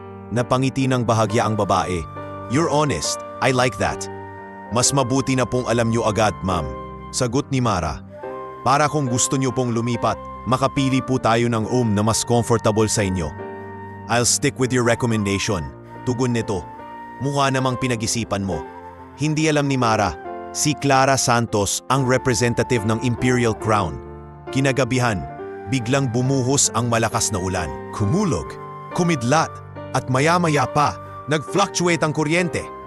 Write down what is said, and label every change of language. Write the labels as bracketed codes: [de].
[tl] Napangiti ng bahagya ang babae. [en] You're honest, I like that. [tl] Mas mabuti na pong alam nyo agad, ma'am. Sagot ni Mara. Para kung gusto nyo pong lumipat, makapili po tayo ng room na mas comfortable sa inyo. [en] I'll stick with your recommendation. [tl] Tugon nito. Mukha namang pinag-isipan mo. Hindi alam ni Mara, si Clara Santos ang representative ng Imperial Crown. Kinagabihan, biglang bumuhos ang malakas na ulan. Kumulog, kumidlat, at maya-maya pa, nag-fluctuate ang kuryente.